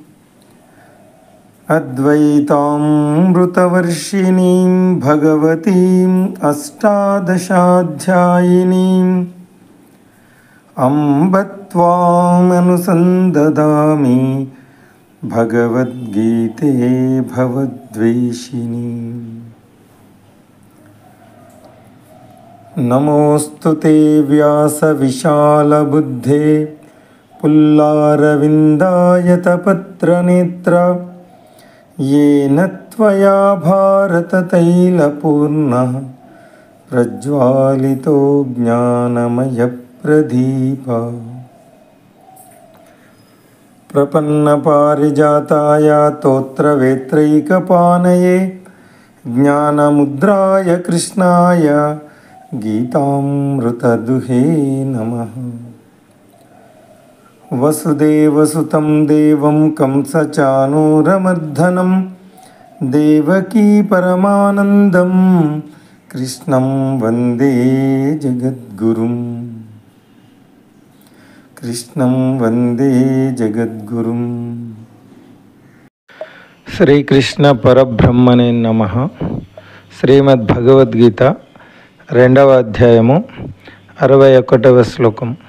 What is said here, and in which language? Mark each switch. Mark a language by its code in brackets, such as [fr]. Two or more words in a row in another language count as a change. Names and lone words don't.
[sa] అద్వైతామృతవర్షిణీం భగవతీం అష్టాదశాధ్యాయినీం అంబ త్వామనుసందదామి భగవద్గీతే భవద్వేషిణీం. నమోస్తు వ్యాస విశాలబుద్ధే పుల్లారవిందాయతపత్రనేత్ర येन त्वया भारततैलपूर्णः प्रज्वालितो ज्ञानमयप्रदीपः. प्रपन्नपारिजाताय तोत्रवेत्रैकपाणये ज्ञानमुद्राय कृष्णाय गीतामृतदुहे नमः. वसुदेवसुतं देवं कंसचाणूरमर्दनं देवकी परमानन्दं कृष्णं वन्दे जगद्गुरुं. శ్రీకృష్ణ పరబ్రహ్మణే నమః. [te] శ్రీమద్భగవద్గీత 2వ అధ్యాయము 61వ శ్లోకం.